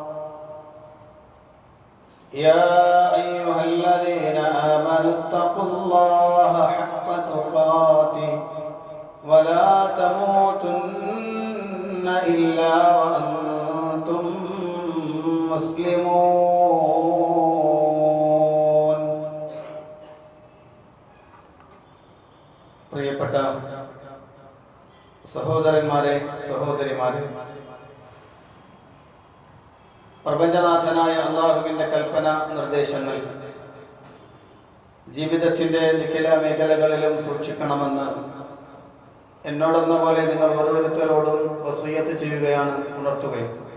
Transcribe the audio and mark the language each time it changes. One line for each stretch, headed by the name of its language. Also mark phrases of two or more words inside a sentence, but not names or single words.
Arabic: يا أيها الذين آمنوا اتقوا الله حق تقاته ولا تموتن إلا وأنتم مسلمون.
Malayalam: പ്രിയപ്പെട്ട സഹോദരന്മാരെ, സഹോദരിമാരെ, പ്രപഞ്ചനാഥനായ അല്ലാഹുവിന്റെ കൽപ്പന നിർദ്ദേശങ്ങൾ ജീവിതത്തിന്റെ നിഖില മേഖലകളിലും സൂക്ഷിക്കണമെന്ന് എന്നോടെന്ന പോലെ നിങ്ങൾ ഓരോരുത്തരോടും വസിയ്യത്ത് ചെയ്യുകയാണ്, ഉണർത്തുകയും.